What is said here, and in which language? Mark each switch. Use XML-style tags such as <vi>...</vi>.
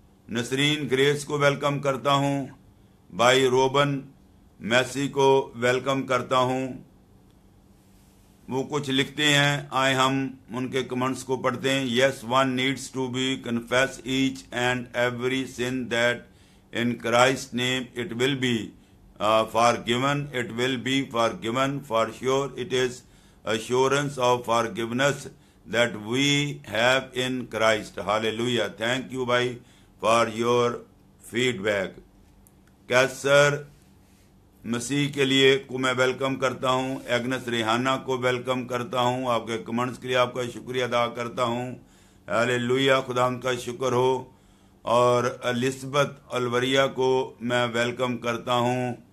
<hi>Nasreen grace को welcome करता हूं। भाई रोबन मैसी को वेलकम करता हूं। वो कुछ लिखते हैं, आए हम उनके कमेंट्स को पढ़ते हैं।</hi> <en>Yes, one needs to be confess each and every sin that in Christ name it will be forgiven. It will be forgiven for sure. It is assurance of forgiveness that we have in Christ. Hallelujah. Thank you bhai for your feedback.</en> <hi>कैसर मसीह के लिए को मैं welcome करता हूं। Agnes Rehana को welcome करता हूं। आपके कमेंट्स के लिए आपका शुक्रिया अदा करता हूं। हालेलुया, खुदा का शुक्र हो। और एलिज़ाबेथ अलवरिया को मैं वेलकम करता हूं।</hi>